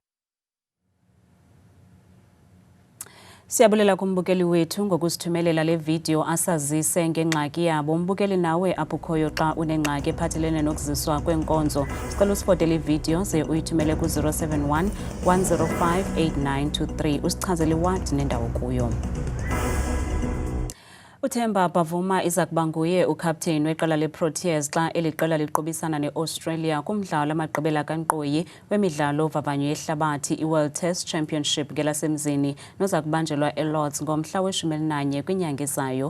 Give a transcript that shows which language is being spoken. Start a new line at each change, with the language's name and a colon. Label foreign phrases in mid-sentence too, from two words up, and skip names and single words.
Xhosa: Siyabulela kumbukeli wethu ngokusithumelela le video asazise ngengxaki yabo. Umbukeli nawe apukhoyo xa unengxaki ephathelene nokuziswa kwenkonzo. Sicela usifotele ivideo ze uyithumele ku 071 105 8923 usichazele what nendawo kuyo. Uthemba Bavuma iza kuba nguye ukapteni weqela leProteas xa eliqela liqobisana neAustralia kumdlalo amagqibela kankqoyi wemidlalo vavanyo yehlabathi iWorld Test Championship ngelasemzini noza kubanjelwa eLords ngomhla we-11 kwinyanga ezayo.